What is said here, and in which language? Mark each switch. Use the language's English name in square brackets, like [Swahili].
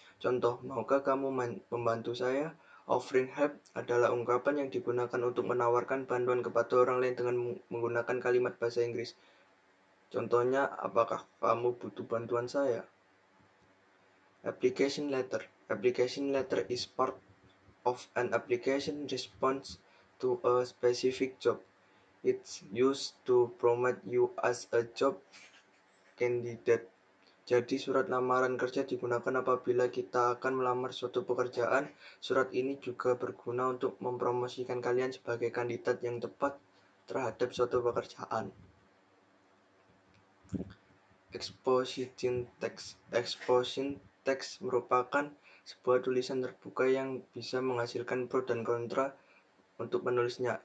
[Indonesian] Contoh, maukah kamu membantu saya? Offering help adalah ungkapan yang digunakan untuk menawarkan bantuan kepada orang lain dengan menggunakan kalimat bahasa Inggris. Contohnya, apakah kamu butuh bantuan saya? [English] Application letter. Application letter is part of an application response to a specific job. It's used to promote you as a job candidate. [Indonesian] Jadi surat lamaran kerja digunakan apabila kita akan melamar suatu pekerjaan. Surat ini juga berguna untuk mempromosikan kalian sebagai kandidat yang tepat terhadap suatu pekerjaan. Exposition text. Exposition text merupakan sebuah tulisan terbuka yang bisa menghasilkan pro dan kontra untuk penulisnya.